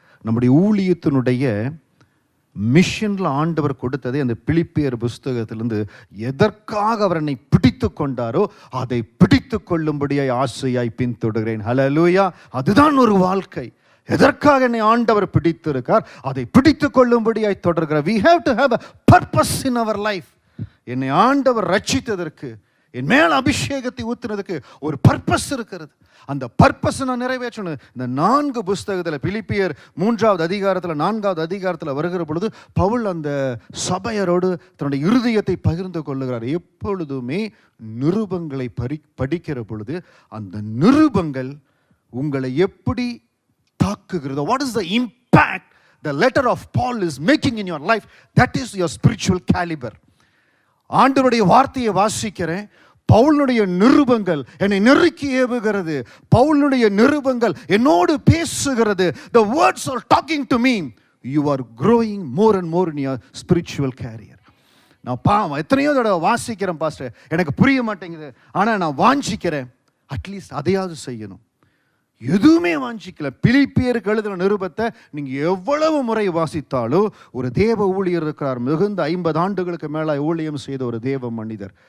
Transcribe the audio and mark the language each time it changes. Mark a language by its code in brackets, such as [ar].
[ta] நம்முடைய ஊழியத்தினுடைய மிஷனில் ஆண்டவர் கொடுத்ததை அந்த பிலிப்பியர் புஸ்தகத்திலிருந்து எதற்காக அவர் என்னை பிடித்து கொண்டாரோ அதை பிடித்து கொள்ளும்படியாய் ஆசையாய் பின்தொடர்கிறேன். ஹல்லேலூயா. அதுதான் ஒரு வாழ்க்கை. எதற்காக என்னை ஆண்டவர் பிடித்திருக்கார் அதை பிடித்து கொள்ளும்படியாய் தொடர்கிறார். [en] We have to have a purpose in our life. [ta] என்னை ஆண்டவர் ரட்சித்ததற்கு, என் மேல் அபிஷேகத்தை ஊற்றினதுக்கு ஒரு பர்பஸ் இருக்கிறது. அந்த பர்பஸ் நான் நிறைவேற்றணும். இந்த 4 புஸ்தகத்தில், பிலிப்பியர் 3வது அதிகாரத்தில் 4வது அதிகாரத்தில் வருகிற பொழுது பவுல் அந்த சபையரோடு தன்னுடைய இருதயத்தை பகிர்ந்து கொள்ளுகிறார். எப்பொழுதுமே நிருபங்களை படிக்கிற பொழுது அந்த நிருபங்கள் உங்களை எப்படி தாக்குகிறது? [en] What is the impact the letter of Paul is making in your life? That is your spiritual caliber. [ta] ஆண்டவருடைய வார்த்தையை வாசிக்கிறேன். பவுலுடைய நிருபங்கள் என்னை நெருக்கி ஏவுகிறது. பவுலுடைய நிருபங்கள் என்னோடு பேசுகிறது. [en] The words are talking to me. You are growing more and more in your spiritual career. [ta] நான் எத்தனையோ தடவை வாசிக்கிறேன் பாஸ்டர், எனக்கு புரிய மாட்டேங்குது, ஆனால் நான் வாஞ்சிக்கிறேன். அட்லீஸ்ட் அதையாவது செய்யணும். எதுவுமே வாஞ்சிக்கல. பிலிப்பியருக்கு எழுதின நிருபத்தை நீங்க எவ்வளவு முறை வாசித்தாலும், ஒரு தேவ ஊழியர் இருக்கிறார், மிகுந்த 50 ஆண்டுகளுக்கு மேல ஊழியம் செய்த ஒரு தேவ மனிதர்.